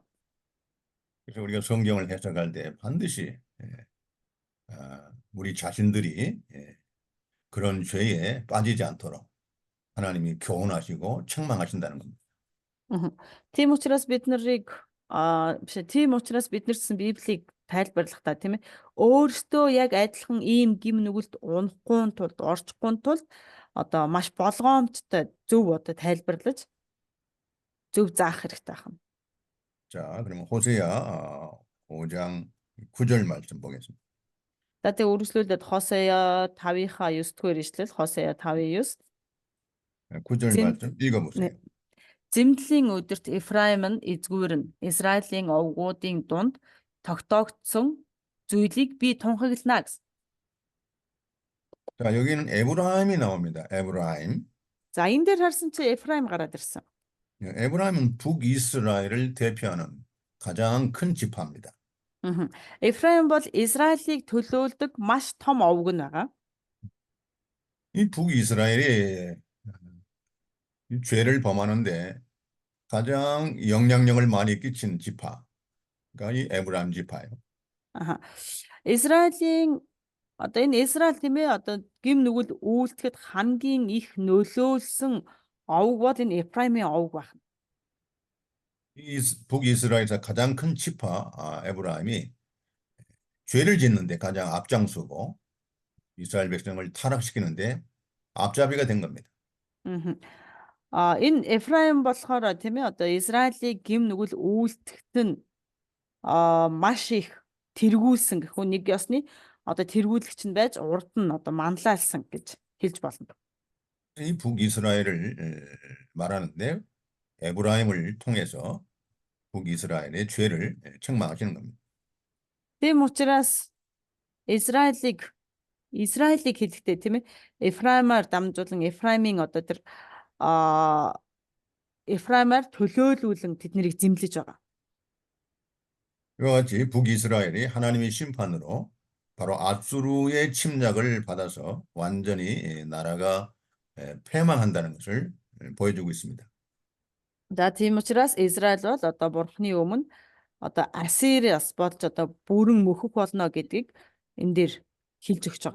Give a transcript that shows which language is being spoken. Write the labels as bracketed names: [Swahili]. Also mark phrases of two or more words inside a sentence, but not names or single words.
[Korean] 그래서 우리가 성경을 해석할 때 반드시 우리 자신들이 그런 죄에 빠지지 않도록 하나님이 교훈하시고 책망하신다는 겁니다. [Mongolian] Тийм учраас тийм учраас бид нарт Библийг тайлбарлахдаа тийм ээ өөрсдөө яг адилхан ийм гим нүгэлд унахгүй тулд орчихгүй тулд одоо маш болгоомжтой зөв одоо тайлбарлаж зөв заах хэрэгтэй байна. [Korean] 자, 그러면 호세아 5장 9절 말씀 보겠습니다. [Mongolian] За тэгээ үргэлжлүүлээд Хосея 5-ийнхаа 9-р ишлэл Хосея 5:9 [Korean] 9절 말씀 읽어보세요. [Mongolian] Зэмлэлийн өдөрт Эфраим нь эзгүүрнэ. Израилийн овгуудын дунд тогтоогдсон зүйлийг би тунхаглана гэсэн. [Korean] 자, 여기는 에브라임이 나옵니다. 에브라임. [Mongolian] За энэ дээр харсан чи Эфраим гараад ирсэн. [Korean] 에브라임은 북이스라엘을 대표하는 가장 큰 지파입니다. [Mongolian] Эфраим бол Израилийг төлөөлдөг маш том овг нь байгаа. [Korean] 이 북이스라엘이 이 죄를 범하는데 가장 영향력을 많이 끼친 지파가 이 에브라임 지파예요. [Mongolian] Израилийн одоо энэ Израиль тийм ээ одоо гим нүгэл үйлдэхэд хамгийн их нөлөөлсөн овг бол энэ Эфраимын овг байна. [Korean] 이 북이스라엘에서 가장 큰 지파 에브라임이 죄를 짓는데 가장 앞장서고 이스라엘 백성을 타락시키는데 앞잡이가 된 겁니다. [Mongolian] Энэ Эфраим болохоор тийм ээ одоо Израилийн гим нүгэл үйлдэхт нь маш их тэргүүлсэн гэх үү, нэг ёсны одоо тэргүүлэгч нь байж урд нь одоо манлайлсан гэж хэлж болно. [Korean] 이 북이스라엘을 말하는데 에브라임을 통해서 북이스라엘의 죄를 책망하시는 겁니다. [Mongolian] Тийм учраас Израилийг хэлэхдээ тийм ээ Эфраимаар дамжуулан Эфраимын одоо тэр Эфраимаар төлөөлүүлэн тэднийг зэмлэж байгаа. [Korean] 이와 같이 북이스라엘이 하나님의 심판으로 바로 아수르의 침략을 받아서 완전히 나라가 패망한다는 것을 보여주고 있습니다. [Mongolian] За тийм учраас Израиль бол одоо Бурхны өмнө одоо Ассириас болж одоо бүрэн мөхөх болно гэдгийг энэ дээр хэлж өгч байгаа.